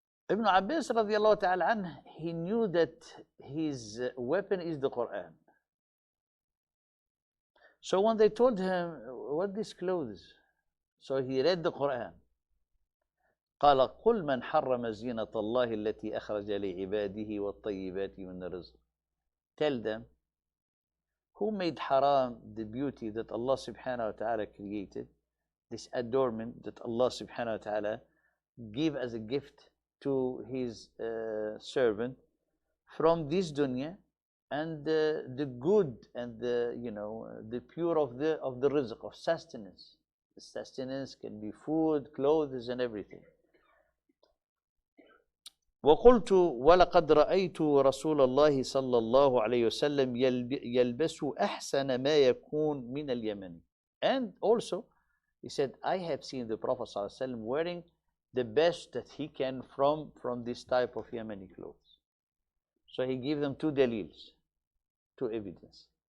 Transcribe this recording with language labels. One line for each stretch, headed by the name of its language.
English: Ibn Abbas radiallahu ta'ala anh, he knew that his weapon is the Quran. So when they told him, what these clothes? So he read the Quran.
Arabic: قال قل من حرم زينة الله التي أخرج لعباده والطيبات من الرزق.
English: Tell them, who made haram the beauty that Allah subhanahu wa ta'ala created, this adornment that Allah subhanahu wa ta'ala gave as a gift to his servant from this dunya, and the good and the pure of the rizq, of sustenance. The sustenance can be food, clothes, and everything.
Arabic: وقلت ولقد رأيت رسول الله صلى الله عليه وسلم يلبس أحسن ما يكون من اليمن.
English: And also, he said, I have seen the Prophet صلى الله عليه وسلم wearing the best that he can from this type of Yemeni clothes. So he gave them two dalils, two evidence.